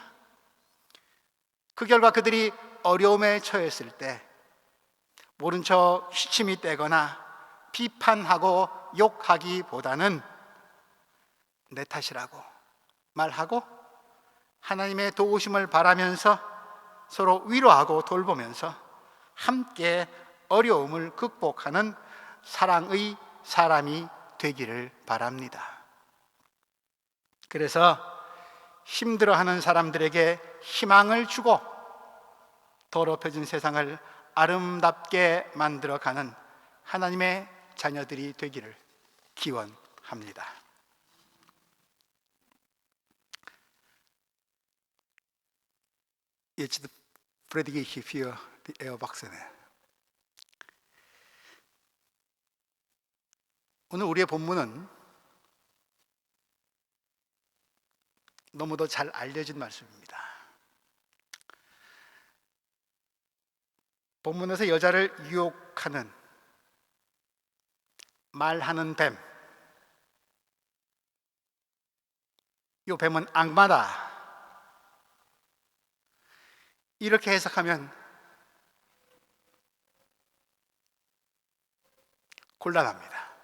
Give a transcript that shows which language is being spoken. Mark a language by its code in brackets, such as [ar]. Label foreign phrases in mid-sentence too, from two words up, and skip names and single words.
[ko] 그 결과 그들이 어려움에 처했을 때 모른 척 시침이 떼거나 비판하고 욕하기보다는 내 탓이라고 말하고 하나님의 도우심을 바라면서 서로 위로하고 돌보면서 함께 어려움을 극복하는 사랑의 사람이 되기를 바랍니다. 그래서 힘들어하는 사람들에게 희망을 주고 더럽혀진 세상을 아름답게 만들어가는 하나님의 자녀들이 되기를 기원합니다. [de] Jetzt predige ich für die Erwachsenen. [ko] 오늘 우리의 본문은 너무도 잘 알려진 말씀입니다. 본문에서 여자를 유혹하는 말하는 뱀, 이 뱀은 악마다, 이렇게 해석하면 곤란합니다.